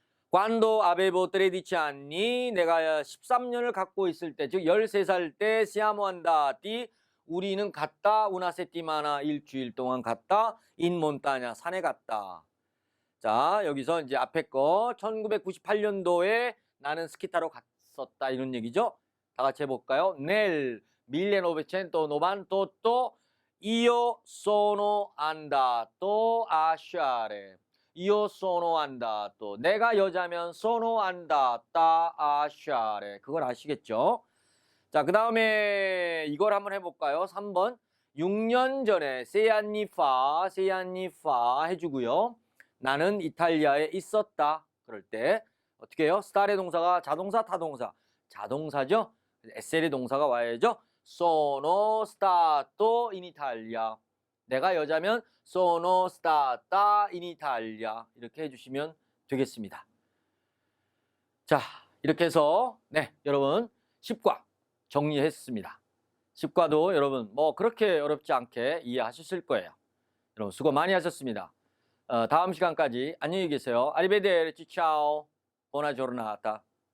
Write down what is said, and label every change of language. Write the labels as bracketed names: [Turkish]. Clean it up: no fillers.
[Italian] Quando avevo 13 anni, [Korean] 내가 13년을 갖고 있을 때, 즉 13살 때 [Italian] siamo andati, [Korean] 우리는 갔다, [Italian] una settimana, [Korean] 일주일 동안 갔다, [Italian] in montagna, [Korean] 산에 갔다. 자, 여기서 이제 앞에 거 1998년도에 나는 스키 타러 갔었다 이런 얘기죠. 다 같이 해볼까요? [Italian] Nel 1998 io sono andato a sciare. Io sono andato. [Korean] 내가 여자면 [Italian] sono andata a sciare. [Korean] 그걸 아시겠죠? 자, 그 다음에 이걸 한번 해볼까요? 3번. 6년 전에 [Italian] sei anni fa [Korean] 해주고요. 나는 이탈리아에 있었다. 그럴 때 어떻게 해요? stare 동사가 자동사, 타동사. 자동사죠? essere 동사가 와야죠. [Italian] Sono stato in Italia. [Korean] 내가 여자면 [Italian] sono stata in Italia. [Korean] 이렇게 해주시면 되겠습니다. 자, 이렇게 해서 네, 여러분 10과 정리했습니다. 10과도 여러분 뭐 그렇게 어렵지 않게 이해하셨을 거예요. 여러분 수고 많이 하셨습니다. 다음 시간까지 안녕히 계세요. [Italian] Arrivederci, ciao, buona giornata.